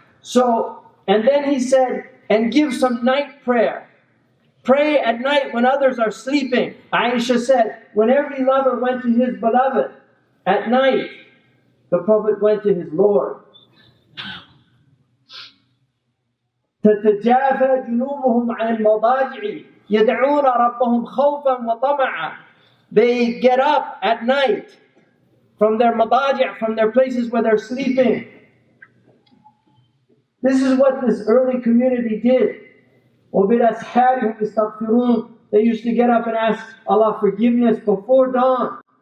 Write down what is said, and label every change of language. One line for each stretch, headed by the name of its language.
English: So, and then he said, and give some night prayer. Pray at night when others are sleeping. Aisha said, when every lover went to his beloved at night, the Prophet went to his Lord.
Arabic: تتجافى جنوبهم عن المضاجع يدعون ربهم خوفا وطمعا.
English: They get up at night from their madaji', from their places where they're sleeping. This is what this early community did.
Arabic: وَبِالْأَسْحَارِ يَسْتَغْفِرُونَ.
English: They used to get up and ask Allah forgiveness before dawn.